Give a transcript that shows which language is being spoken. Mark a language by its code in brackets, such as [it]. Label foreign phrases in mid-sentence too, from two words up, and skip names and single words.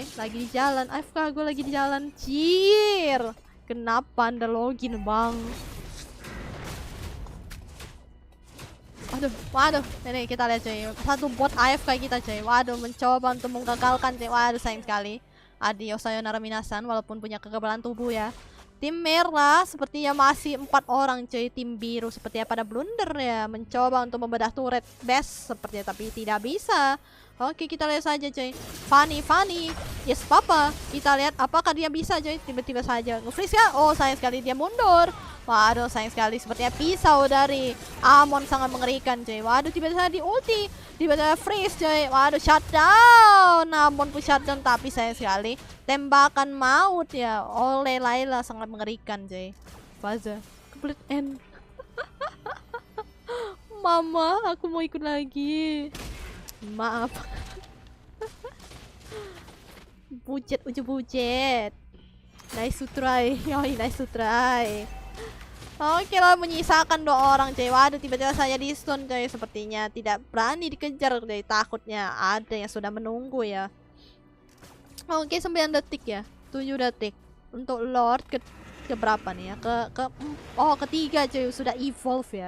[id] Lagi di jalan. AFK gue lagi di jalan. Jir. Kenapa Anda login, Bang? Waduh, ini kita lihat coy. Satu bot AFK kita coy. Waduh, mencoba untuk menggagalkan coy. Waduh, sayang sekali. Adios [ja] さよなら皆さん [id] walaupun punya kekebalan tubuh ya. Tim merah sepertinya masih 4 orang coy. Tim biru sepertinya pada blunder ya. Mencoba untuk membedah turret best sepertinya tapi tidak bisa. Oke, kita lihat saja coy. Fanny. [en] Yes, Papa. [id] Kita lihat apakah dia bisa coy. Tiba-tiba saja nge-freeze ya. Oh, sayang sekali dia mundur. Waduh, sayang sekali sepertinya pisau dari Amon sangat mengerikan coy. Waduh, tiba-tiba di ulti, tiba-tiba freeze coy. Waduh, shutdown. Amon pun shutdown tapi sayang sekali tembakan maut ya oleh Layla sangat mengerikan coy. [en] Faza complete end. [id] Mama, aku mau ikut lagi. Maaf. Bujet, bujet. [en] Nice to try. Yoi, nice to try. [id] Oke lah, menyisakan 2 orang coy. Waduh, tiba-tiba saya di stun coy. Sepertinya tidak berani dikejar coy. Takutnya ada yang sudah menunggu ya. Oke, 9 detik ya. 7 detik. Untuk Lord ke berapa nih ya? Ketiga coy, sudah evolve ya.